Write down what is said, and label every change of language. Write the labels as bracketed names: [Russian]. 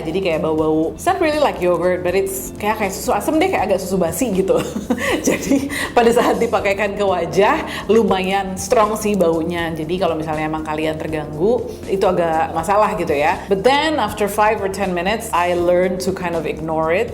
[Indonesian] Jadi kayak bau-bau, [English] it's not really like yogurt, but it's [Indonesian] kayak susu asam deh, kayak agak susu basi gitu. Jadi pada saat dipakaikan ke wajah, lumayan strong sih baunya. Jadi kalau misalnya emang kalian terganggu, itu agak masalah gitu ya. [English] But then after 5 or 10 minutes, I learned to kind of ignore it.